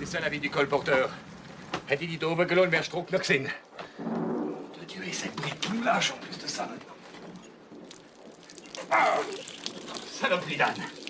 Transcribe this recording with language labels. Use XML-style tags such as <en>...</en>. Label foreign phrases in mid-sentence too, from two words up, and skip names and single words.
<fr>l'avis du colporteur?</fr> <de>Hätte ich die da oben gelassen, wärst du trockener gewesen.</de> <fr>De Dieu, et cette bride qui nous lâche en plus de ça. Ah, saloperie d'âne.</fr>